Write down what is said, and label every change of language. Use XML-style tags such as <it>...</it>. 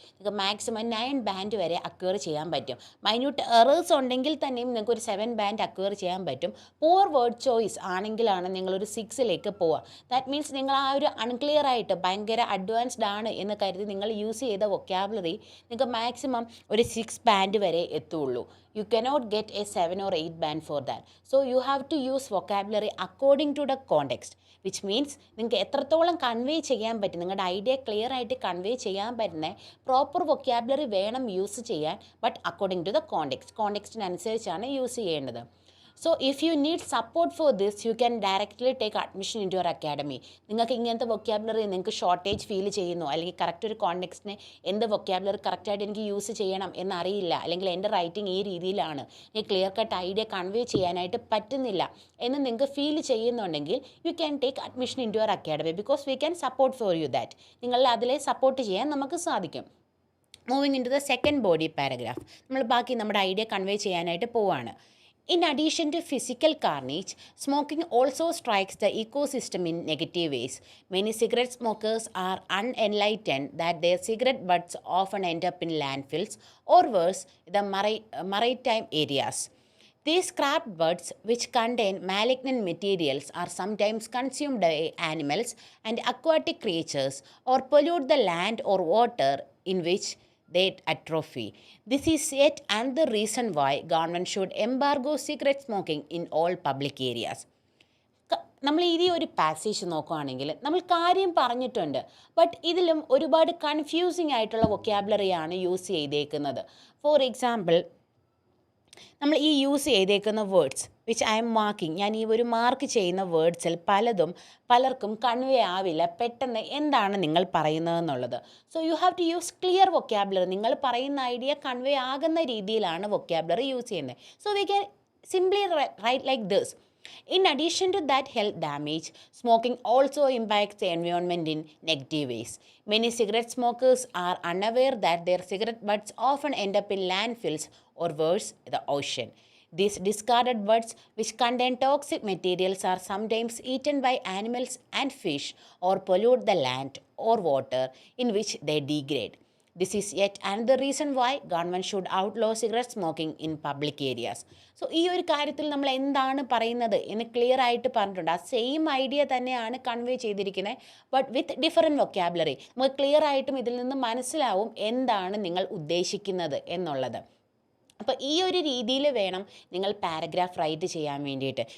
<ml>നിങ്ങൾക്ക് maximum 9 band വരെ acquire ചെയ്യാൻ പറ്റും. മൈന്യൂട്ട് എറേഴ്സ് ഉണ്ടെങ്കിൽ തന്നെയും നിങ്ങൾക്ക് ഒരു 7 ബാൻഡ് അക്വയർ ചെയ്യാൻ പറ്റും. പുവർ വേർഡ് ചോയ്സ് ആണെങ്കിലാണ് നിങ്ങളൊരു 6ലേക്ക് പോവുക.</ml> <en>that means</en> <ml>നിങ്ങൾ ആ ഒരു അൺക്ലിയർ ആയിട്ട് ഭയങ്കര അഡ്വാൻസ്ഡ് ആണ് എന്ന് കരുതി നിങ്ങൾ യൂസ് ചെയ്ത വൊക്കാബുലറി നിങ്ങൾക്ക് മാക്സിമം ഒരു 6 ബാൻഡ് വരെ എത്തുള്ളൂ.</ml> <en>You cannot get a 7 or 8 band for that. So you have to use vocabulary according to the context, which means</en> <ml>നിങ്ങൾക്ക് എത്രത്തോളം കൺവേ ചെയ്യാൻ പറ്റും, നിങ്ങളുടെ ഐഡിയ ക്ലിയർ ആയിട്ട് കൺവേ ചെയ്യാൻ പറ്റുന്ന പ്രോപ്പർ വൊക്കാബുലറി വേണം യൂസ് ചെയ്യാൻ.</ml> <en>but according to the</en> <ml>കോണ്ടെക്സ്റ്റിനനുസരിച്ചാണ് use ചെയ്യേണ്ടത്.</ml> <en>So if you need support for this you can directly take admission in your academy.</en> <ml>നിങ്ങൾക്ക് ഇങ്ങനത്തെ വൊക്കാബുലറി നിങ്ങൾക്ക് ഷോർട്ടേജ് ഫീൽ ചെയ്യുന്നു, അല്ലെങ്കിൽ കറക്റ്റ് ഒരു കോണ്ടെക്സ്റ്റിനെ എന്ത് വൊക്കാബുലറി കറക്റ്റായിട്ട് എനിക്ക് യൂസ് ചെയ്യണം എന്നറിയില്ല, അല്ലെങ്കിൽ എൻ്റെ റൈറ്റിംഗ് ഈ രീതിയിലാണ്, എനിക്ക് ക്ലിയർ കട്ട് ഐഡിയ കൺവേ ചെയ്യാനായിട്ട് പറ്റുന്നില്ല എന്ന് നിങ്ങൾക്ക് ഫീൽ ചെയ്യുന്നുണ്ടെങ്കിൽ</ml> <en>You can take admission in your academy because we can support for you that.</en> <ml>നിങ്ങളെ അതിലെ സപ്പോർട്ട് ചെയ്യാൻ നമുക്ക് സാധിക്കും.</ml> <en>moving into the second body paragraph,</en> <ml>നമ്മൾ ബാക്കി നമ്മുടെ ഐഡിയ കൺവേ ചെയ്യാനായിട്ട് പോവാണ്.</ml> <en>In addition to physical carnage, smoking also strikes the ecosystem in negative ways. Many cigarette smokers are unenlightened that their cigarette butts often end up in landfills or worse, the maritime areas. These scrap butts, which contain malignant materials, are sometimes consumed by animals and aquatic creatures or pollute the land or water in which they atrophy. This is yet another reason why government should embargo cigarette smoking in all public areas.</en> <ml>നമ്മൾ ഈ ഒരു passage നോക്കുകയാണെങ്കിൽ നമ്മൾ കാര്യം പറഞ്ഞിട്ടുണ്ട്, but ഇതിലും ഒരുപാട് confusing ആയിട്ടുള്ള വൊക്കാബുലറിയാണ് യൂസ് ചെയ്തേക്കുന്നത്. ഫോർ എക്സാമ്പിൾ, നമ്മൾ ഈ യൂസ് ചെയ്തേക്കുന്ന words</ml> <en>which I'm marking,</en> <ml>ഞാൻ ഈ ഒരു മാർക്ക് ചെയ്യുന്ന വേർഡ്സിൽ പലർക്കും കൺവേ ആവില്ല പെട്ടെന്ന് എന്താണ് നിങ്ങൾ പറയുന്നതെന്നുള്ളത്.</ml> <en>So you have to use clear vocabulary.</en> <ml>നിങ്ങൾ പറയുന്ന ഐഡിയ കൺവേ ആകുന്ന രീതിയിലാണ് വൊക്കാബുലറി യൂസ് ചെയ്യുന്നത്.</ml> <en>So we can simply write like this. In addition to that health damage, smoking also impacts the environment in negative ways. Many cigarette smokers are unaware that their cigarette butts often end up in landfills or worse, the ocean. These discarded butts, which contain toxic materials, are sometimes eaten by animals and fish or pollute the land or water in which they degrade. This is yet another reason why government should outlaw cigarette smoking in public areas.</en> <ml>So ഈ ഒരു കാര്യത്തിൽ നമ്മൾ എന്താണ് പറയുന്നത് എന്ന് clear ആയിട്ട് പറഞ്ഞിട്ടുണ്ട്. ആ സെയിം ഐഡിയ തന്നെയാണ് കൺവേ ചെയ്തിരിക്കുന്നത്,</ml> <en>But with different vocabulary.</en> <ml>നമുക്ക് ക്ലിയർ ആയിട്ടും ഇതിൽ നിന്ന് മനസ്സിലാവും എന്താണ് നിങ്ങൾ ഉദ്ദേശിക്കുന്നത് എന്നുള്ളത്. അപ്പോൾ ഈ ഒരു രീതിയിൽ വേണം നിങ്ങൾ പാരഗ്രാഫ് റൈറ്റ് ചെയ്യാൻ വേണ്ടിയിട്ട്.</ml>